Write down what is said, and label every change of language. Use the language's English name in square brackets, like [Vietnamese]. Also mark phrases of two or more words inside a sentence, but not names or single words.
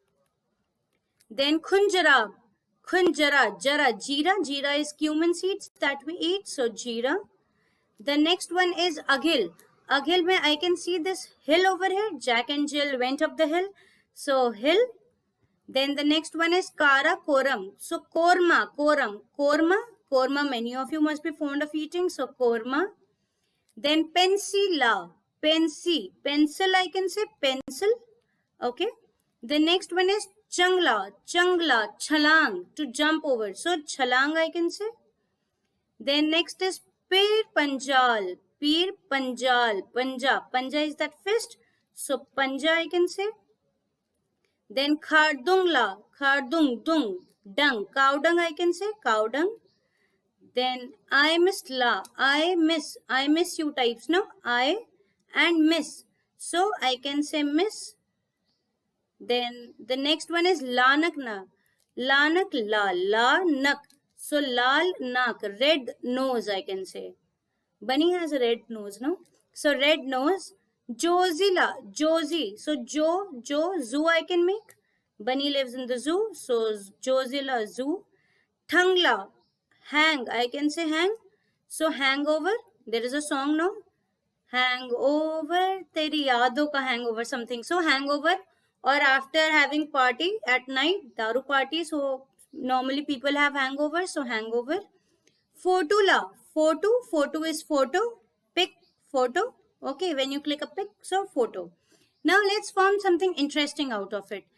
[English] Then khunjara, khunjara, jara, jeera. Jeera is cumin seeds that we eat. So jeera. The next one is Aghil. Aghil, mein I can see this hill over here. Jack and Jill went up the hill. So hill. Then the next one is Kara Koram. So korma, koram, korma. Korma, many of you must be fond of eating. So korma. Then pensila, pensi, pencil I can say, pencil. Okay. The next one is changla, changla, chalang, to jump over. So chalang I can say. Then next is Pir Panjal. Pir Panjal. Panja. Panja is that fist. So Panja I can say. Then Khardungla. Khardung. Dung. Dung. Cow dung I can say. Cow dung. Then I miss la. I miss you types. No. I and miss. So I can say miss. Then the next one is Lanakna. Lanak la. La nak. So [Hindi] lal nak, [English] red nose I can say. Bunny has a red nose, no? So red nose. Jozila, Josie. So zoo I can make. Bunny lives in the zoo. So Jozila, zoo. Thangla, hang. I can say hang. So hangover. There is a song, no? Hangover, [Hindi] teri yaadon ka hangover something. [English] So hangover, or after having party at night, daru party. So normally people have hangover. So hangover. Photula, photo is photo, pic, photo. Okay, when you click a pic, so photo. Now let's form something interesting out of it.